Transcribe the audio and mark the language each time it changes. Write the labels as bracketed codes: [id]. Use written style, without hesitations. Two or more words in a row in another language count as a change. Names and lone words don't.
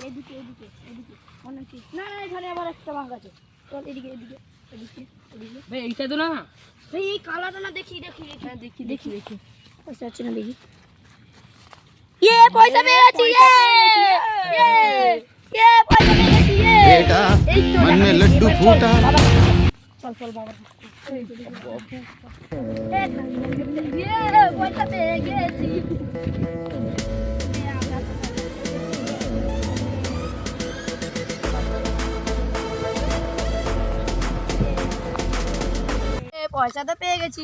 [bn] এদিকে এদিকে এদিকে অনেক কিছু। না না, এখানে আবার একটা ভাগ আছে। চল এদিকে এদিকে এদিকে এদিকে। ভাই এইটা তো না। ভাই এই কালারটা না, দেখি দেখি দেখি দেখি দেখি দেখি পয়সা আছে না দেখি। পয়সা পেয়ে গেছি। পয়সা পেয়ে গেছি। [hi] बेटा मन में लड्डू फूटा। [bn] চল চল বাবা। পয়সা পেয়ে গেছি। পয়সা তো পেয়ে গেছি।